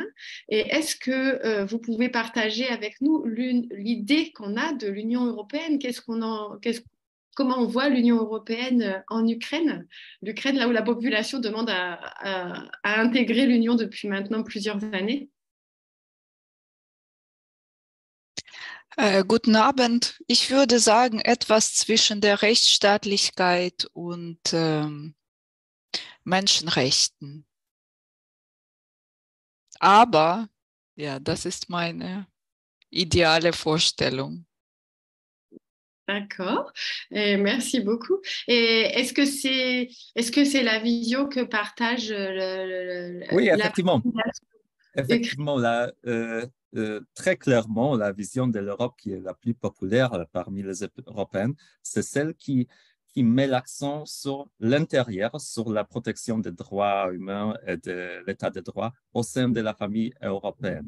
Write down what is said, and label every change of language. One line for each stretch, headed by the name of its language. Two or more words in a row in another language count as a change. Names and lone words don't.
French: Et est-ce que vous pouvez partager avec nous l'idée qu'on a de l'Union européenne? Comment on voit l'Union européenne en Ukraine? L'Ukraine, là où la population demande à intégrer l'Union depuis maintenant plusieurs années.
German: Guten Abend. Ich würde sagen, etwas zwischen der Rechtsstaatlichkeit und Menschenrechten. Aber, ja, das ist meine ideale Vorstellung.
French: D'accord. Et merci beaucoup. Et est-ce que c'est la vision que partage Oui, la effectivement. population ukrainienne? Effectivement, très clairement, la vision de l'Europe qui est la plus populaire parmi les Européennes, c'est celle qui met l'accent sur l'intérieur, sur la protection des droits humains et de l'état de droit au sein de la famille européenne.